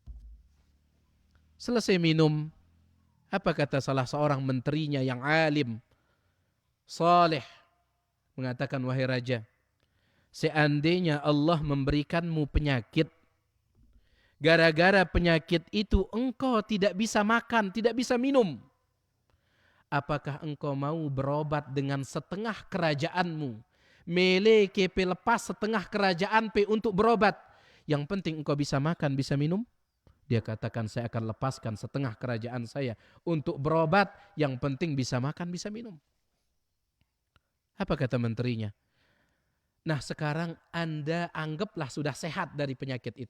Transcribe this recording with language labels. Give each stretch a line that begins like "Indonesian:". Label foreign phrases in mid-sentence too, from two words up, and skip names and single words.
Indonesian: Selesai minum, apa kata salah seorang menterinya yang alim, saleh, mengatakan, wahai raja, seandainya Allah memberikanmu penyakit, gara-gara penyakit itu engkau tidak bisa makan, tidak bisa minum, apakah engkau mau berobat dengan setengah kerajaanmu? Mele kepe lepas setengah kerajaan pe untuk berobat. Yang penting engkau bisa makan, bisa minum. Dia katakan, saya akan lepaskan setengah kerajaan saya untuk berobat. Yang penting bisa makan, bisa minum. Apa kata menterinya? Nah sekarang Anda anggaplah sudah sehat dari penyakit itu.